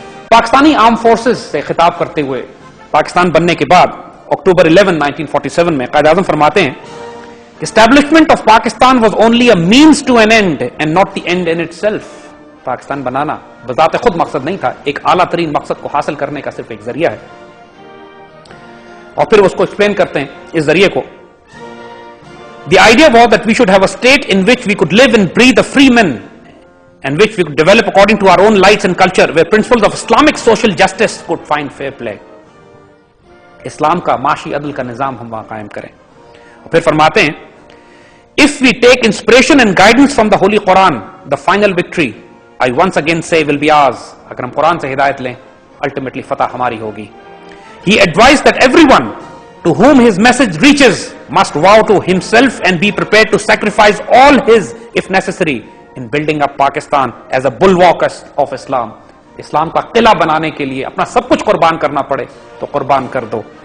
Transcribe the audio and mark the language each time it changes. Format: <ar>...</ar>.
<ur>Pakistani arm forces سے خطاب کرتے ہوئے پاکستان بننے کے بعد اکتوبر 11, 1947 میں قائد اعظم فرماتے ہیں</ur> <en>Establishment of Pakistan was only a means to an end and not the end in itself.</en> <ur>Pakistan بنانا بذات خود مقصد نہیں تھا، ایک اعلیٰ ترین مقصد کو حاصل کرنے کا صرف ایک ذریعہ ہے. اور پھر اس کو ایکسپلین کرتے ہیں اس ذریعے کو.</ur> <en>The idea was that we should have a state in which we could live and breathe a free man and which we could develop according to our own lights and culture, where principles of Islamic social justice could find fair play.</en> <ur>اسلام کا معاشی عدل کا نظام ہم وہاں قائم کریں. اور پھر فرماتے ہیں</ur> <en>if we take inspiration and guidance from the Holy Quran, the final victory, I once again say, will be ours.</en> <ur>اگر ہم قرآن سے ہدایت لیں ultimately فتح ہماری ہوگی.</ur> <en>He advised that everyone to whom his message reaches must vow to himself and be prepared to sacrifice all his if necessary in building up Pakistan as a bulwark of Islam.</en> <ur>اسلام کا قلعہ بنانے کے لیے اپنا سب کچھ قربان کرنا پڑے تو قربان کر دو.</ur>